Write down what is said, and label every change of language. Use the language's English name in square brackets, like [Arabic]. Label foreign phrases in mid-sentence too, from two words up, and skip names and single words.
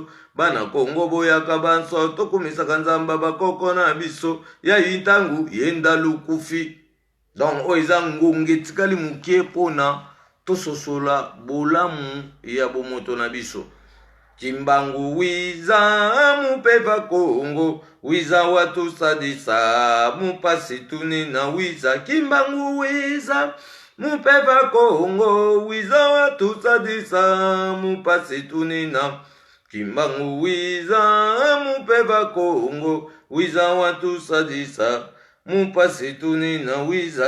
[Lingala] Bana Kongo boyaka banso tokumisaka Nzambe bakoko na biso. Ya intangu yenda lukufi. Donc oiza ngonge tikali mukie pona tososola bolamu ya bomoto na biso. [Kongo] Kimbangu wiza mupeva Kongo, wiza watu sadisa mupasi tunina wiza. Kimbangu wiza mupeva Kongo, wiza watu sadisa mupasi tunina. Kimbangu wiza mupeva Kongo, wiza watu sadisa mupasi tunina wiza.